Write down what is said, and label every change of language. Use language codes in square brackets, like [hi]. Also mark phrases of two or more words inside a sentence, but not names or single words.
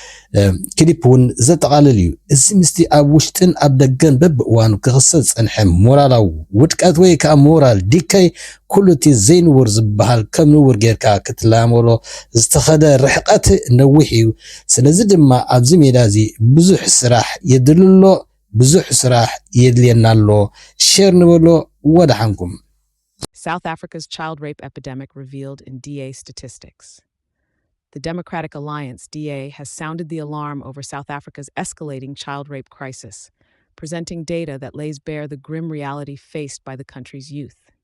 [ti] ክሊፕ ውን ዘጠቃልል እዩ እዚ ምስቲ ኣብ ውሽጥን ኣብ ደገን በብእዋኑ ክኽሰት ፀንሐ ሞራላዊ ውድቀት ወይ ከዓ ሞራል ዲከይ ኩሉ እቲ ዘይንውር ዝበሃል ከም ንውር ጌርካ ክትላመሎ ዝተኸደ ርሕቀት ነዊሕ እዩ ስለዚ ድማ ኣብዚ ሜዳ እዚ ብዙሕ ስራሕ የድልሎ ብዙሕ ስራሕ የድልየና ኣሎ ሼር ንበሎ ወዳሓንኩም [en] South Africa's child rape epidemic revealed in DA statistics. The Democratic Alliance, DA, has sounded the alarm over South Africa's escalating child rape crisis, presenting data that lays bare the grim reality faced by the country's youth.